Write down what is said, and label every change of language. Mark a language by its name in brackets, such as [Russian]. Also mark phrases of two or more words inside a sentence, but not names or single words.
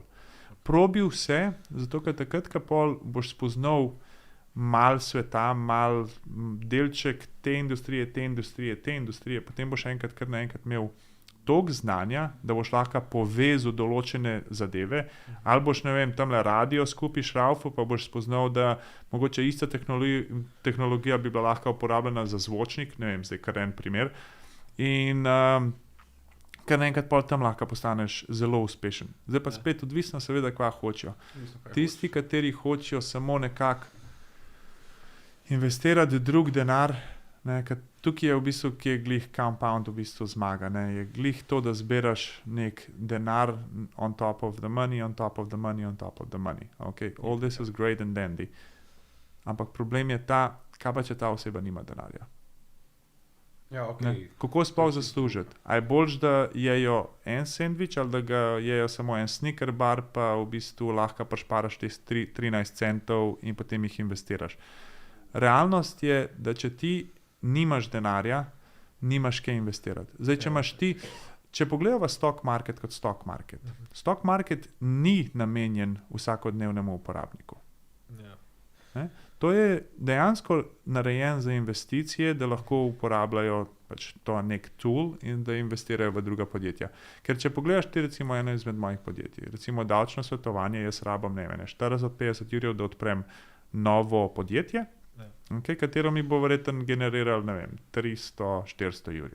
[Slovenian] Probi vse, zato ker takrat, ko boš spoznal mal sveta, mal delček te industrije, potem boš kar naenkrat imel toliko znanja, da boš lahko povezal določene zadeve, ali boš, tamle radio skupaj šraufal, pa boš spoznal, da mogoče ista tehnologija bi bila lahko uporabljena za zvočnik, zdaj kar en primer, in kar naenkrat pol tam lahko postaneš zelo uspešen. Zdaj pa spet odvisno seveda, kva hočejo. Tisti, kateri hočejo samo nekako investirati drug denar, tukaj je v bistvu, ki je glih compound v bistvu zmaga, je glih to, da zbiraš nek denar [English] on top of the money, on top of the money, on top of the money. [Slovenian] Okay? [English] All this is great and dandy. [Slovenian] Ampak problem je ta, kaj pa če ta oseba nima denarja. Kako sploh zaslužiti? A je boljš, da jejo en sendvič, ali da ga jejo samo en snicker bar, pa v bistvu lahko prišparaš 13 centov in potem jih investiraš. Realnost je, da če ti nimaš denarja, nimaš kaj investirati. Zdaj, če imaš ti, če pogledamo [English] stock market [Slovenian] kot [English] stock market [Slovenian] ni namenjen vsakodnevnemu uporabniku. To je dejansko narejen za investicije, da lahko uporabljajo pač to nek tool in da investirajo v druga podjetja. Ker če pogledaš ti recimo eno izmed mojih podjetij, recimo davčno svetovanje, jaz rabam 40-50 jurjev, da odprem novo podjetje, okay, katero mi bo verjetno generiralo 300-400 jurjev.